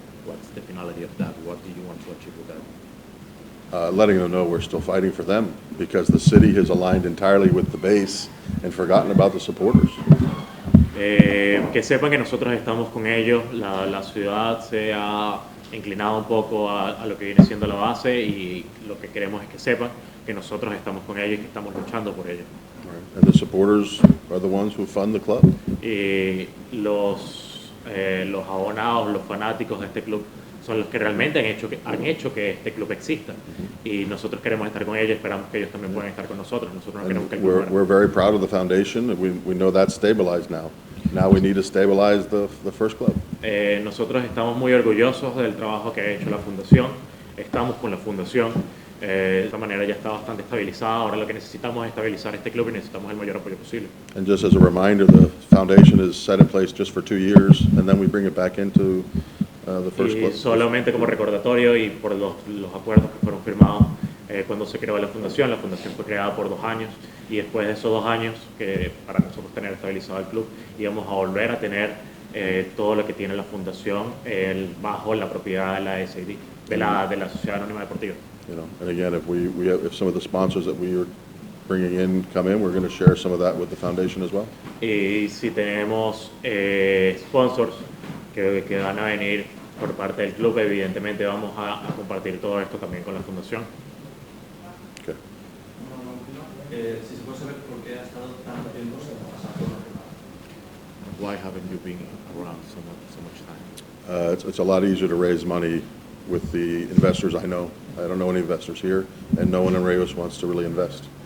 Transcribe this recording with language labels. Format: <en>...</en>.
<en>What's the finality of that? What do you want to achieve with that? Letting them know we're still fighting for them because the city has aligned entirely with the base and forgotten about the supporters.</en> <es>Que sepan que nosotros estamos con ellos, la ciudad se ha inclinado un poco a lo que viene siendo la base y lo que queremos es que sepan que nosotros estamos con ellos y que estamos luchando por ellos.</es> <en>Right. And the supporters are the ones who fund the club.</en> <es>Y los abonados, los fanáticos de este club son los que realmente han hecho que este club exista y nosotros queremos estar con ellos y esperamos que ellos también puedan estar con nosotros. Nosotros no queremos que el club muera.</es> <en>We're very proud of the foundation. We know that's stabilized now. Now we need to stabilize the first club.</en> <es>Nosotros estamos muy orgullosos del trabajo que ha hecho la fundación. Estamos con la fundación. De esta manera ya está bastante estabilizada. Ahora lo que necesitamos es estabilizar este club y necesitamos el mayor apoyo posible.</es> <en>And just as a reminder, the foundation is set in place just for 2 years, and then we bring it back into the first</en> <es>Y</es> <en>club.</en> <es>solamente como recordatorio y por los acuerdos que fueron firmados cuando se creó la fundación fue creada por 2 años y después de esos 2 años, que para nosotros tener estabilizado el club, íbamos a volver a tener todo lo que tiene la fundación bajo la propiedad de la SAD, de la Sociedad Anónima Deportiva.</es> <en>You know, and again, if some of the sponsors that we are bringing in come in, we're going to share some of that with the foundation as well.</en> <es>Y si tenemos sponsors que van a venir por parte del club, evidentemente vamos a compartir todo esto también con la fundación.</es> <en>Okay.</en> <es>Si se puede saber por qué ha estado tanto tiempo sin pasar por la</es> <en>Why haven't you been around so much time? It's a lot easier to raise money with the investors I know. I don't know any investors here, and no one in Reus wants to really invest.</en>